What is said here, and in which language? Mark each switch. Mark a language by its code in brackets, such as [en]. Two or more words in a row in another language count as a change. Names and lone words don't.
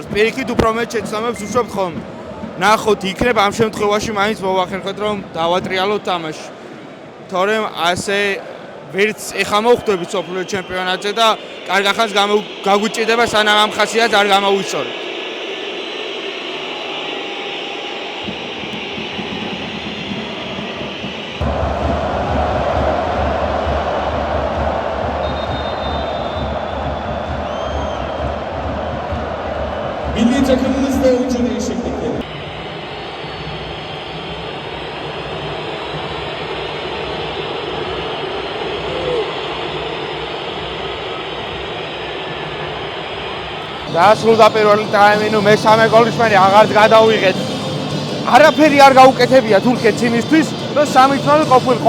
[ka] პირიქით უფრო მეტ შეცდომებს უშვებთ ხოლმე. ნახოთ იქნებ ამ შემთხვევაში მაინც მოვახერხოთ რომ დავატრიალოთ თამაში. თორემ ასე ვერც ეხა მოხვდებით სოფლიო ჩემპიონატზე და კარგ ახალს გაგვიჭირდება სანამ ამ ხასიათს არ გამოვისწორებთ. [tr] Milli takımımız da oyuncu değişiklikleri. [ka] დაასრულდა პირველი ტაიმი, ნუ მესამე გოლის მერე აღარც გადავიღეთ. არაფერი არ გაუკეთებია თურქეთს იმისთვის, რომ 3-0 ყოფილიყო.